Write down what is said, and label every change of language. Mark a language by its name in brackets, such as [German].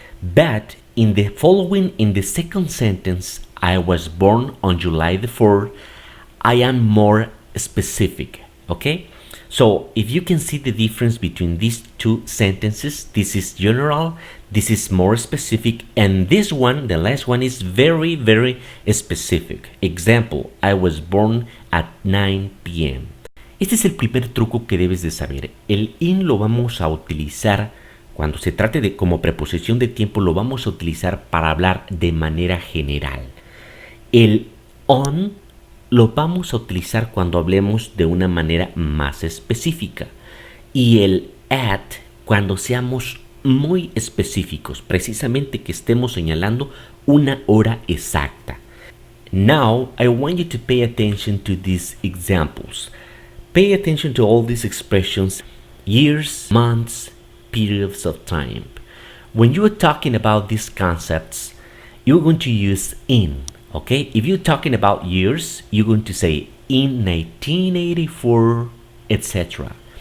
[English] But in the second sentence, I was born on July the 4th, I am more specific, okay? So, if you can see the difference between these two sentences, this is general, this is more specific, and this one, the last one, is very, very specific. Example, I was born at 9 p.m. [Spanish] Este es el primer truco que debes de saber. El in lo vamos a utilizar cuando se trate de como preposición de tiempo, lo vamos a utilizar para hablar de manera general. El on lo vamos a utilizar cuando hablemos de una manera más específica. Y el at cuando seamos muy específicos, precisamente que estemos señalando una hora exacta. [English] Now, I want you to pay attention to these examples. Pay attention to all these expressions, years, months, periods of time. When you are talking about these concepts, you're going to use in. Okay, if you're talking about years, you're going to say in 1984, etc.